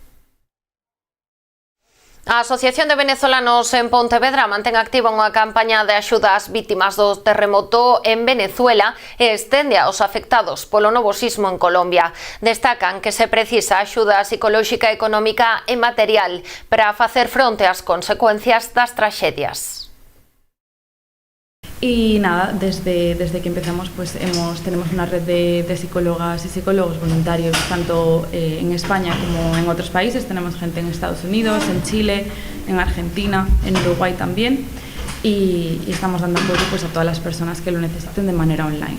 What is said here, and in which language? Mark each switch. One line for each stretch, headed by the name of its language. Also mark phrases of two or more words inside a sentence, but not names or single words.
Galician: A Asociación de Venezolanos en Pontevedra mantén activa unha campaña de axuda ás vítimas do terremoto en Venezuela e estende aos afectados polo novo sismo en Colombia. Destacan que se precisa axuda psicolóxica, económica e material para facer fronte ás consecuencias das traxedias.
Spanish: Y nada, desde que empezamos tenemos una red de psicólogas y psicólogos voluntarios tanto en España como en otros países. Tenemos gente en Estados Unidos, en Chile, en Argentina, en Uruguay también, y estamos dando apoyo a todas las personas que lo necesiten de manera online.